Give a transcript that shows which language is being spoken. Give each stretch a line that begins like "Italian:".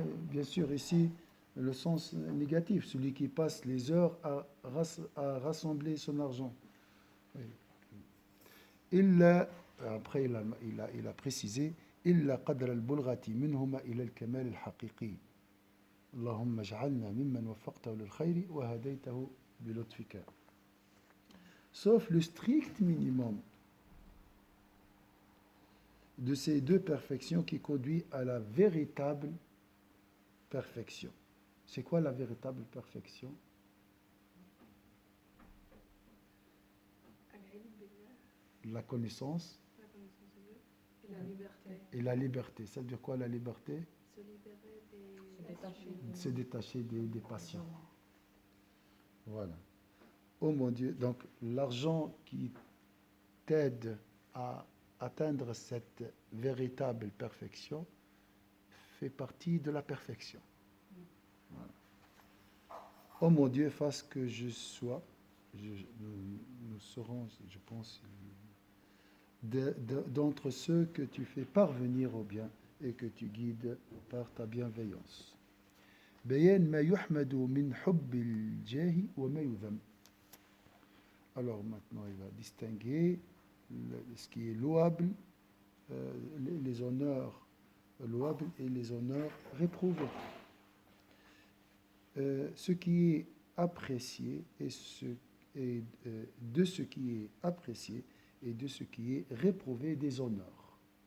French: Bien sûr, ici, le sens négatif, celui qui passe les heures à rassembler son argent. Oui. Après, il a précisé
Arabic: إلا قدر البلغة منهما إلى الكمال الحقيقي. اللهم اجعلنا ممن وفقته للخير وهديته بلطفك.
French: Sauf le strict minimum de ces deux perfections qui conduit à la véritable perfection. C'est quoi la véritable perfection? La connaissance et la liberté. Et la liberté. Ça veut dire quoi la liberté? Se libérer Se détacher des passions. Voilà. Oh mon Dieu, donc l'argent qui t'aide à atteindre cette véritable perfection fait partie de la perfection. Voilà. Oh mon Dieu, fasse que je sois, nous serons, je pense, d'entre ceux que tu fais parvenir au bien et que tu guides par ta bienveillance.
Arabic: بيان ما يحمد من حب الجاه وما يذم.
French: Alors maintenant, il va distinguer ce qui est louable, les honneurs louables et les honneurs réprouvés. Ce qui est apprécié et de ce qui est apprécié et de ce qui est réprouvé des honneurs.